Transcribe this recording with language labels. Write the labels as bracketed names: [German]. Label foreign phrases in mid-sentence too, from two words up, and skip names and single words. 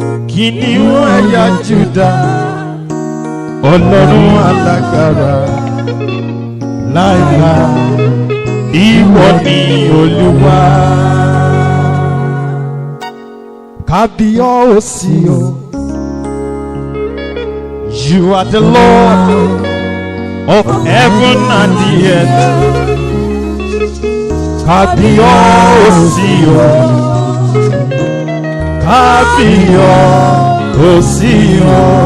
[Yoruba] Kìnìún ẹ̀yà Júdà, Ọlọ́run alágbára. Láíláí, ìwọ ni Olúwa. Kábíyèsí o. [English] You are the Lord of heaven and the earth. [Yoruba] Kábíyèsí o. Kábíyèsí o.